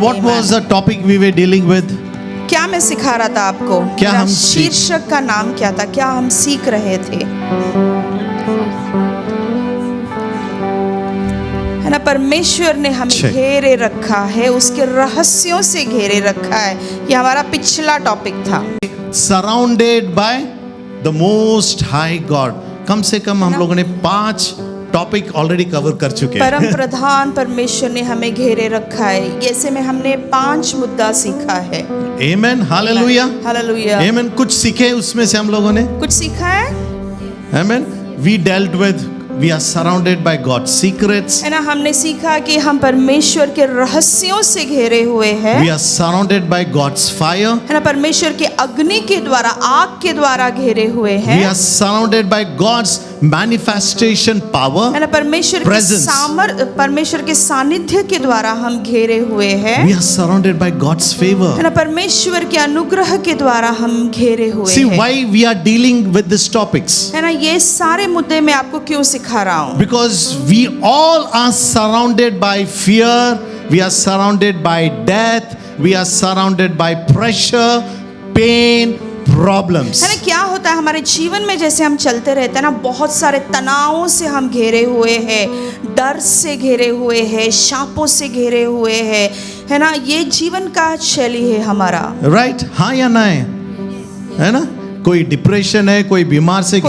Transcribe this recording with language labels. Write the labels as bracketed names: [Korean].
[English] What was the topic we were dealing with? [Hindi] क्या मैं सिखा रहा था आपको? क्या मेरा हम शीर्षक का नाम क्या था? क्या हम सीख रहे थे? है ना, परमेश्वर ने हमें अच्छा। घेरे रखा है, उसके रहस्यों से घेरे रखा है। ये हमारा पिछला टॉपिक था। [English] Surrounded by the Most High God. [Hindi] कम से कम हम लोगों ने 5 टॉपिक ऑलरेडी कवर कर चुके हैं। परम प्रधान परमेश्वर ने हमें घेरे रखा है। ऐसे में हमने 5 मुद्दा सीखा है। [English] Amen. Hallelujah. [Hindi] हालेलुया। [English] Amen. [Hindi] कुछ सीखे उसमें से हम लोगों ने। कुछ सीखा है? [English] Amen. We dealt with, we are surrounded by God's secrets. [Hindi] है ना, हमने सीखा कि हम परमेश्वर के रहस्यों से घेरे हुए हैं। [English] We are surrounded by God's fire. [Hindi] है ना, परमेश्वर के अग्नि के द्वारा, आग के द्वारा घेरे हुए हैं। [English] We are surrounded by God's manifestation power. [Hindi] है ना, परमेश्वर [English] Presence. [Hindi] परमेश्वर के सानिध्य के द्वारा हम घेरे हुए हैं। [English] We are surrounded by God's favor. [Hindi] है ना, परमेश्वर के अनुग्रह के द्वारा हम घेरे हुए [English] See [Hindi] हैं। [English] why we are dealing with these topics? [Hindi] है ना, ये सारे मुद्दे मैं आपको क्यों सिखा रहा हूँ? [English] Because we all are surrounded by fear, we are surrounded by death, we are surrounded by pressure, pain, problems. [Hindi] है ना, क्या होता है हमारे जीवन में, जैसे हम चलते रहते हैं ना, बहुत सारे तनावों से हम घेरे हुए हैं, डर से घेरे हुए हैं, शापों से घेरे हुए हैं। है ना, ये जीवन का शैली है हमारा। [English] Right? [Hindi] हाँ या ना है ना? कोई डिप्रेशन है, कोई बीमार से